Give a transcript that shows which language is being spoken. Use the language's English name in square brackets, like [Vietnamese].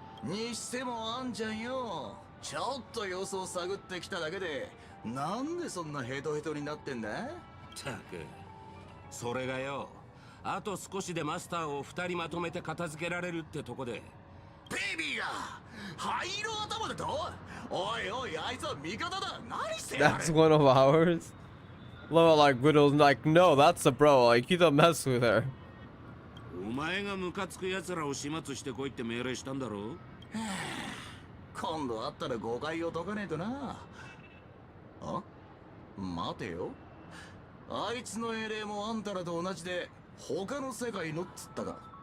[Japanese] にしてもあんちゃんよ、ちょっと様子を探ってきただけでなんでそんなヘトヘトになってんだ。たくそれがよ、あと少しでマスターを2人まとめて片付けられるってとこで。ベイビーが灰色頭だと。おいおい、あいつは味方だ。何してやる。 [English] That's one of ours. Love like Boodle's like, no, that's a bro. Like, you don't mess with her. [Japanese] お前がムカつく奴らを始末してこいって命令したんだろ。今度会ったら誤解を解かねえとな。あ、待てよ、あいつの英霊もあんたらと同じで他の世界のっつったか。